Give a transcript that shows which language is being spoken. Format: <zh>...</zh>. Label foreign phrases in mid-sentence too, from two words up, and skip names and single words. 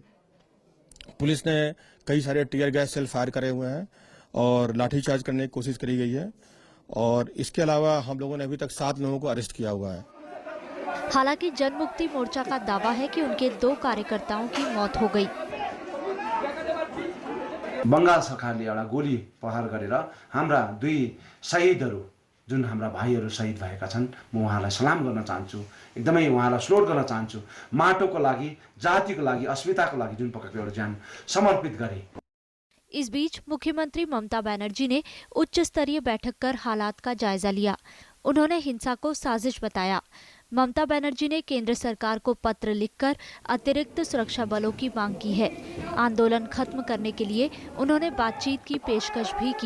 <hi>पुलिस ने कई सारे टीयर गैस सेल फायर करे हुए हैं और लाठीचार्ज करने की कोशिश करी गई है और इसके अलावा हम लोगों ने अभी तक 7 लोगों को अरेस्ट किया हुआ है। हालांकि जनमुक्ति मोर्चा का दावा है कि उनके 2 कार्यकर्ताओं की मौत हो गई।</hi> <ne>बंगाल सरकारले एउटा गोली प्रहार गरेर हाम्रा 2 शहीदहरू, जुन हाम्रा भाइहरू शहीद भएका छन्, म उहाँलाई सलाम गर्न चाहन्छु। एकदमै उहाँलाई स्लोट गर्न चाहन्छु। माटोको लागि, जातिको लागि, अस्मिताको लागि जुन प्रकारको एउटा ज्यान समर्पित गरे।</ne> <hi>इस बीच मुख्यमंत्री ममता बनर्जी ने उच्च स्तरीय बैठक कर हालात का जायजा लिया। उन्होंने हिंसा को साजिश बताया। ममता बनर्जी ने केंद्र सरकार को पत्र लिखकर अतिरिक्त सुरक्षा बलों की मांग की है। आंदोलन खत्म करने के लिए उन्होंने बातचीत की पेशकश भी की।</hi>